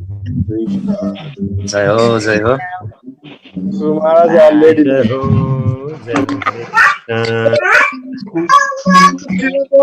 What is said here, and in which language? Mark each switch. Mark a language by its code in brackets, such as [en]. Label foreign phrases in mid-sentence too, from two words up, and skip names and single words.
[hi] जय हो, जय हो. Guru Maharaj already. जय हो, जय हो.